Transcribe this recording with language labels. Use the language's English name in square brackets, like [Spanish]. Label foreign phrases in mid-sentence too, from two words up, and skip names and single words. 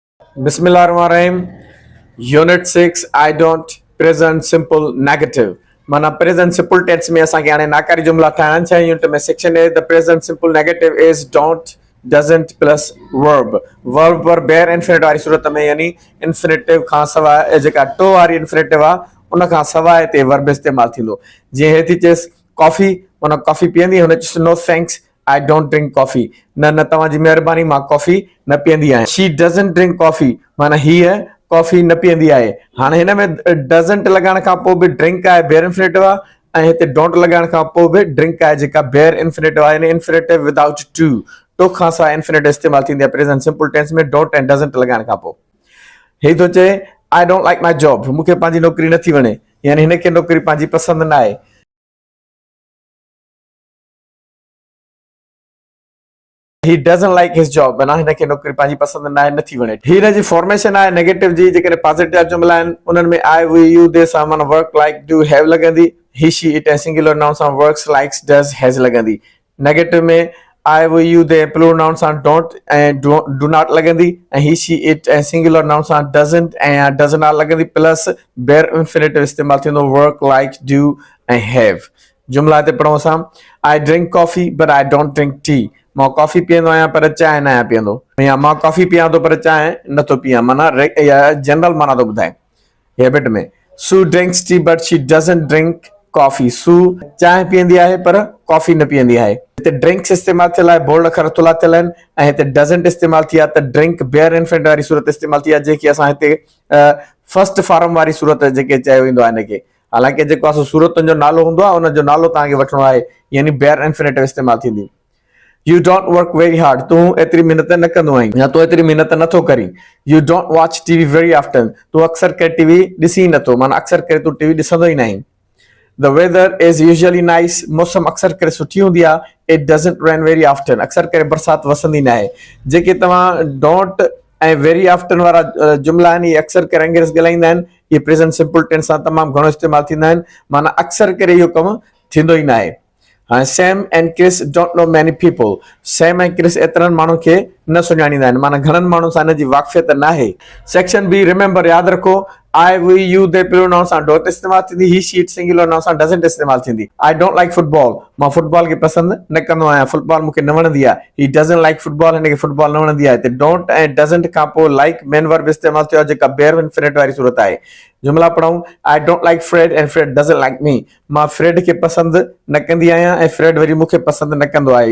[English] Bismillahirrahmanirrahim. Unit 6 I don't present simple negative. [Sindhi] माना [English] present simple tense [Sindhi] में असां के हाने नाकारी जुमला ठाहिण छह यूनिट में [English] section A the present simple negative is don't doesn't plus verb [Sindhi] पर [English] bare infinitive [Sindhi] वारी सूरत में यानी infinitive खां सवाइ जेका to वारी infinitive आ उन खां सवाइ ते verb इस्तेमाल थींदो जीअं हे थी चेस कॉफी माना कॉफी पींदी हुन चेस [English] no thanks I don't drink coffee. [Sindhi] न तव्हांजी महिरबानी मां कॉफी न पींदी आहियां. [English] She doesn't drink coffee. [Sindhi] माना हीअ कॉफी न पींदी आहे. हाणे हिन में doesn't लॻाइण खां पोइ बि drink आहे [English] bare infinitive [Sindhi] आहे ऐं हिते don't लॻाइण खां पोइ बि drink आहे जेका [English] bare infinitive [Sindhi] आहे यानी [English] infinitive without to [Sindhi] खां सवाइ infinitive इस्तेमाल थींदी आहे [English] present simple tense [Sindhi] में [English] don't and doesn't [Sindhi] लॻाइण खां पोइ. हे थो चए [English] I don't like my job. [Sindhi] मूंखे पंहिंजी नौकरी नथी वणे यानी हिनखे नौकरी पंहिंजी पसंदि न आहे. [English] He doesn't like his job. [Sindhi] माना हिनखे नौकरी पंहिंजी पसंदि न आहे नथी वणे. हीअ जी फॉर्मेशन आहे नेगेटिव जी जेकॾहिं पॉजिटिव जुमला आहिनि उन्हनि में [English] I we you they [Sindhi] सां माना [English] work like do have [Sindhi] लॻंदी [English] he she it [Sindhi] ऐं [English] singular noun [Sindhi] सां [English] works likes does has [Sindhi] लॻंदी. नेगेटिव में [English] I we you they plural noun [Sindhi] सां डोंट ऐं [English] do not [Sindhi] लॻंदी ऐं [English] he she it [Sindhi] ऐं [English] singular noun [Sindhi] सां डज़ंट ऐं [English] does not [Sindhi] लॻंदी [English] plus bare infinitive [Sindhi] इस्तेमाल थींदो [English] work like do [Sindhi] ऐं हैव. जुमला हिते पढ़ूं असां [English] I drink coffee but I don't drink tea. [Sindhi] मां कॉफी पीअंदो आहियां पर चांहि न आहियां पीअंदो या मां कॉफी पियां थो पर चांहि नथो पियां माना जनरल माना थो ॿुधाए हैबिट में. [English] Sue drinks tea but she doesn't drink coffee. [Sindhi] Sue चांहि पीअंदी आहे पर कॉफी न पीअंदी आहे. हिते ड्रिंक्स इस्तेमाल थियल आहे बोल्ड अखर थुला थियल आहिनि ऐं हिते डज़ंट इस्तेमाल थी आहे त [English] drink bare infinitive [Sindhi] वारी सूरत इस्तेमाल थी आहे जेकी असां हिते [English] first form [Sindhi] वारी सूरत जेके चयो वेंदो आहे हिनखे. हालांकि जेको आहे सूरतुनि जो नालो हूंदो आहे उनजो नालो तव्हांखे वठिणो आहे यानी [English] bare infinitive [Sindhi] इस्तेमाल थींदी. [English] You don't work very hard. [Sindhi] तूं एतिरी महिनत न कंदो आहीं या तूं एतिरी महिनत नथो करी. [English] You don't watch TV very often. [Sindhi] तूं अक्सर करे टीवी ॾिसी नथो माना अक्सर करे तूं टीवी ॾिसंदो ई न आहीं. [English] The weather is usually nice. [Sindhi] मौसम अक्सर करे सुठी हूंदी आहे. [English] It doesn't rain very often. [Sindhi] अक्सर करे बरसाति वसंदी न आहे. जेके तव्हां don't ऐं [English] very often [Sindhi] वारा जुमला आहिनि इहे अक्सर करे अंग्रेज़ी ॻाल्हाईंदा आहिनि इहे [English] present simple tense [Sindhi] सां तमामु घणो इस्तेमाल थींदा आहिनि माना अक्सर करे इहो कमु थींदो ई न आहे. [English] Sam and Chris don't know many people. [Sindhi] Sam and Chris एतिरनि माण्हुनि खे न सुञाणींदा आहिनि माना घणनि माण्हुनि सां हिनजी वाक़फ़ियत न आहे. [English] section B remember [Sindhi] यादि रखो [English] I we you they plural noun [Sindhi] सां डोंट इस्तेमाल थींदी [English] he she it singular noun [Sindhi] सां डज़ंट इस्तेमाल थींदी. [English] I don't like football. [Sindhi] मां फुटबॉल खे पसंदि न कंदो आहियां फुटबॉल मूंखे न वणंदी आहे. [English] He doesn't like football [Sindhi] हिनखे फुटबॉल न वणंदी आहे. हिते डोंट ऐं डज़ंट खां पोइ [English] like main verb [Sindhi] इस्तेमाल थियो आहे जेका [English] bare infinitive [Sindhi] वारी सूरत आहे. जुमला पढ़ूं [English] I don't like Fred and Fred doesn't like me. [Sindhi] मां फ्रेड खे पसंदि न कंदी आहियां ऐं फ्रेड वरी मूंखे पसंदि न कंदो आहे.